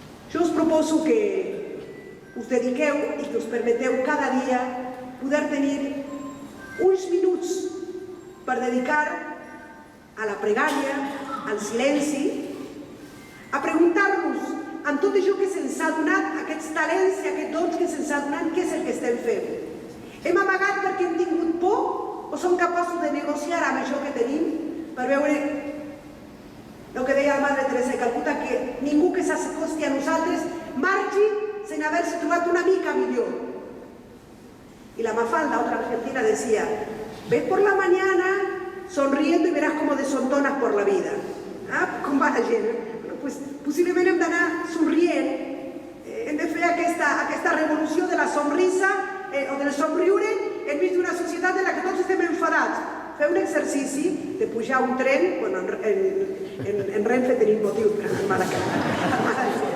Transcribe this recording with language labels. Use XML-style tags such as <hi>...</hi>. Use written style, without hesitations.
<ca>Jo us proposo que us dediqueu i que us permeteu cada dia poder tenir uns minuts per dedicar a la pregària, al silenci, a preguntar-nos amb tot això que se'ns ha donat, aquests talents i aquests dons que se'ns ha donat, què és el que estem fent? Hem amagat perquè hem tingut por o som capaços de negociar amb això que tenim per veure el que deia la Madre Teresa de Calcuta, que ningú que s'acosti a nosaltres marxi sense haver-se trobat una mica millor.</ca> <es>Y la Mafalda, otra argentina, decía, ves por la mañana sonriendo y verás cómo desontonas por la vida.</es> <ca>Com va la gent? Pues, possiblement hem d'anar somrient, hem de fer aquesta revolució de la sonrisa o del somriure enmig d'una societat en la que tots estem enfadats. Fer un exercici de pujar un tren, bueno, en Renfe tenim motius per anar a casa.</ca>